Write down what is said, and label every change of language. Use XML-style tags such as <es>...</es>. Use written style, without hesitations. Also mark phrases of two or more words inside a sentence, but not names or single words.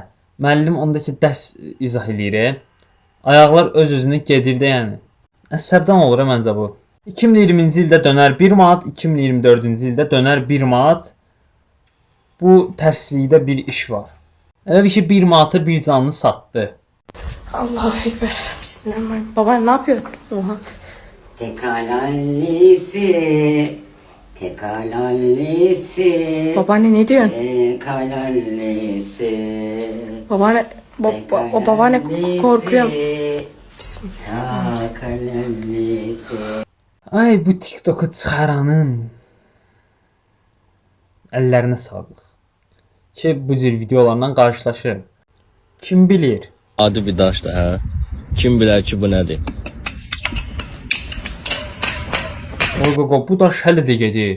<az>Müəllim ondakı dərs izah eləyir. Ayaqlar öz-özünə gedir də yəni. Əsəbdən olur məncə bu. 2020-ci ildə dönər 1 manat, 2024-cü ildə dönər 1 manat. Bu tərslikdə bir iş var. Elə bir ki 1 manata bir canlı satdı.</az> <ar>الله أكبر. بسم الله الرحمن الرحيم.</ar> <tr>Baba ne yapıyorsun? Oha. Tekalallisi Tekalallisi. Babaanne ne diyorsun? Tekalallisi. Babaanne, babaanne korkuyorum. Tekalallisi.</tr> <az>Ay bu TikTok'u çıxaranın əllərinə sağlıq. Ki bu cür videolarla qarşılaşırım.</az> <tr>Kim bilir?</tr> <az>Adi bir daşdır, hə? Kim bilər ki, bu nədir? Oy bu daş hələ də gedir.</az>